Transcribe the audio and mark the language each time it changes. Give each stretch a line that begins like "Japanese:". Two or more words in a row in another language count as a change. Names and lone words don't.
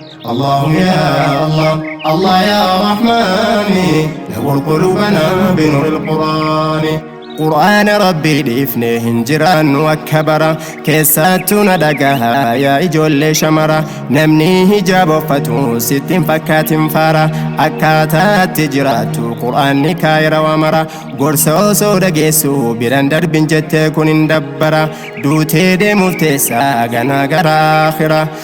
Arabic: الله يا الله، الله يا رحمن، نور قلوبنا بنور القرآن.
Oromo: Qur'aana Rabbii dhiifnee hin jiraannu akka bara, keessattuu na dhagaha yaa ijoollee shamara. Namni hijaaba uffatu sittiin fakkaatin faara, akkaataatti jiraattu Qur'aanni kaayira waa mara. Gorsa osoo dhageessu biran darbin jettee kun hin dabbara, duutee deemuuf teessaa ganaa gara aakhira.